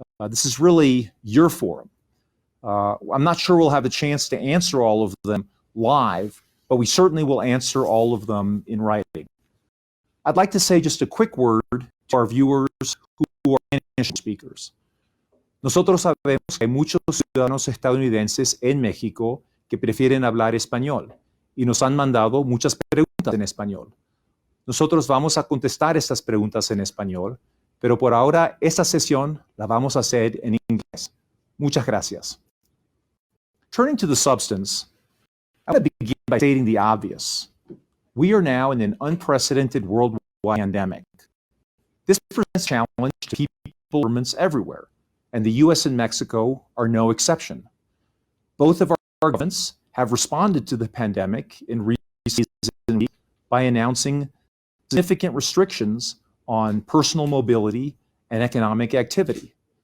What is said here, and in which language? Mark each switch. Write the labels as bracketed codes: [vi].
[en] This is really your forum. I'm not sure we'll have the chance to answer all of them live, but we certainly will answer all of them in writing. I'd like to say just a quick word to our viewers who are international speakers. [es] Nosotros sabemos que hay muchos ciudadanos estadounidenses en México que prefieren hablar español y nos han mandado muchas preguntas en español. Nosotros vamos a contestar estas preguntas en español, pero por ahora esta sesión la vamos a hacer en inglés. Muchas gracias. [en] Turning to the substance, I want to begin by stating the obvious. We are now in an unprecedented worldwide pandemic. This presents a challenge to people and governments everywhere, and the U.S. and Mexico are no exception. Both of our governments have responded to the pandemic in recent weeks by announcing significant restrictions on personal mobility and economic activity.